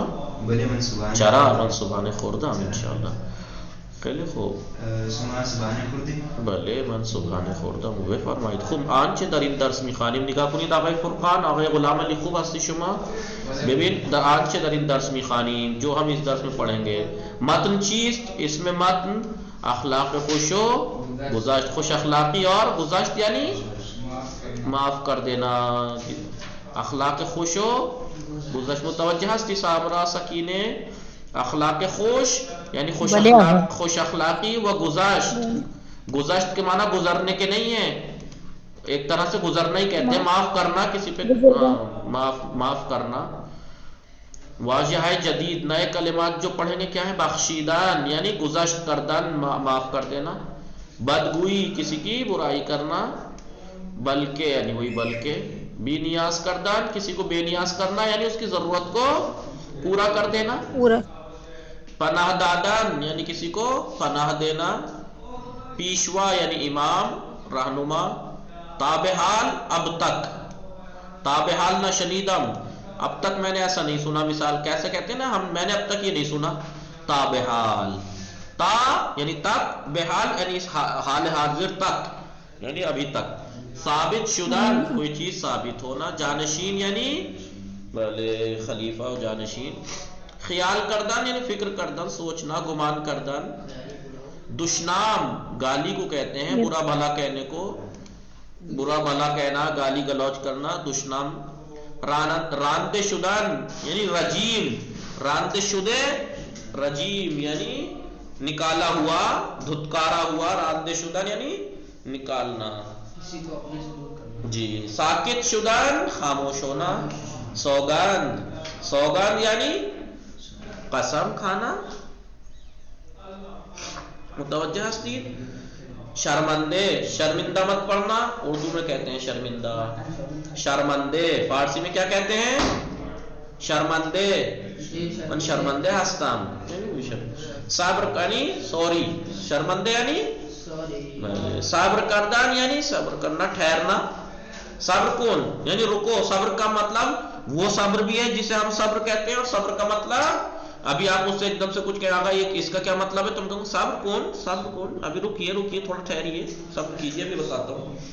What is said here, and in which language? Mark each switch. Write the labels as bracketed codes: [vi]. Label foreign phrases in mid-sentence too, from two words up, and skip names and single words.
[fa] بله من صبحانه. چرا؟ من صبحانه خوردم انشاءالله. خیلی خوب. شما صبحانه خوردی؟ بله من صبحانه خوردم. بفرمایید. خوب آنچه در این درس میخوانیم نگاه کنید. آقای فرقان، آقای غلام علی خوب هستی شما؟ ببین آنچه در این درس میخوانیم، [ur] جو ہم اس درس میں پڑھیں گے، [fa] متن چیست؟ [ur] اس میں متن [fa] اخلاق خوش و گذشت، [ur] خوش اخلاقی اور گذشت یعنی معاف کر دینا. [fa] اخلاق خوش و گذشت. متوجہ ہستی سامرا سکینے؟ اخلاق خوش یعنی بلے آغا خوش اخلاقی و گذشت. [ur] گذشت کے معنی گزرنے کے نہیں ہیں، ایک طرح سے گزرنا ہی کہتے ہیں، معاف کرنا کسی پہ، معاف کرنا. واضح ہے جدید نئے کلمات جو پڑھیں گے کیا ہے؟ [fa] بخشیدان یعنی گزشت کردن، [ur] معاف کر دینا. بدگوئی کسی کی برائی کرنا، بلکہ یعنی وہی بلکہ. [fa] بے نیاز کردن [ur] کسی کو بے نیاز کرنا یعنی اس کی ضرورت کو پورا کر دینا. پورا. [fa] پناہ دادن [ur] یعنی کسی کو پناہ دینا. پیشوا یعنی امام رہنما. تابحال اب تک، [fa] تابحال نہ شنیدم [ur] اب تک میں نے ایسا نہیں سنا. مثال کیسے کہتے ہیں نا ہم، میں نے اب تک یہ نہیں سنا. تابحال، تا یعنی تک، بحال یعنی حال حاضر تک یعنی ابھی تک. [fa] ثابت شدن [ur] کوئی چیز ثابت ہونا. جانشین یعنی بھلے خلیفہ و جانشین. [fa] خیال کردن یعنی فکر کردن، سوچنا، گمان کردن. [ur] دشنام گالی کو کہتے ہیں، برا بھلا کہنے کو، برا بھلا کہنا، گالی گلوچ کرنا، دشنام. [fa] راندے شدن [ur] یعنی رجیم، [fa] راندے شدے [ur] رجیم یعنی نکالا ہوا، دھتکارا ہوا. [fa] راندے شدن [ur] یعنی نکالنا جی. [fa] ساکت شدن [ur] خاموش ہونا. سوگند، سوگند یعنی قسم کھانا. [fa] متوجہ ہستید. [ur] شرمندے، شرمندہ مت پڑھنا، اردو میں کہتے ہیں شرمندہ. شرمندے فارسی میں کیا کہتے ہیں؟ [fa] شرمندے. من شرمندے ہستم. [ur] صبر یعنی سوری، شرمندے یعنی [fa] صبر کردن [ur] یعنی صبر کرنا، ٹھہرنا. [fa] صبر کون [ur] یعنی رکو. صبر کا مطلب وہ صبر بھی ہے جسے ہم صبر کہتے ہیں، اور صبر کا مطلب ابھی آپ مجھ سے ایک دم سے کچھ کہنا گا یہ اس کا کیا مطلب ہے، تم کہوں [fa] صبر کون، صبر کون، [ur] ابھی رکیے رکیے تھوڑا ٹھہریے، صبر کیجیے بھی بتاتا ہوں.